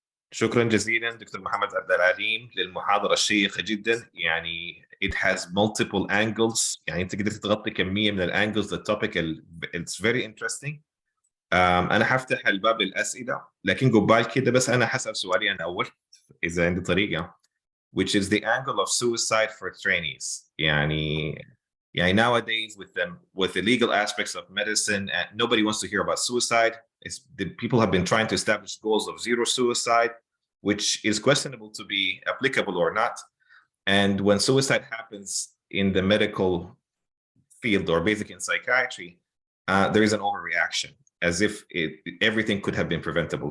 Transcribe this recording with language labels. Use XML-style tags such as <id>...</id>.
<ar>شكرا جزيلا دكتور محمد عبد العليم للمحاضرة الشيقة جدا.</ar> <en>يعني it has multiple angles.</en> <ar>يعني انت قدرت تغطي كمية من الangles.</ar> <en>The topic it's very interesting.</en> <ar>أنا هفتح الباب للأسئلة، لكن قبال كده بس أنا هسأل سؤالي أنا أول إذا عندي طريقة،</ar> <en>which is the angle of suicide for trainees. يعني nowadays with the legal aspects of medicine, nobody wants to hear about suicide. The people have been trying to establish goals of zero suicide, which is questionable to be applicable or not. And when suicide happens in the medical field or basically in psychiatry, there is an overreaction, as if everything could have been preventable.</en>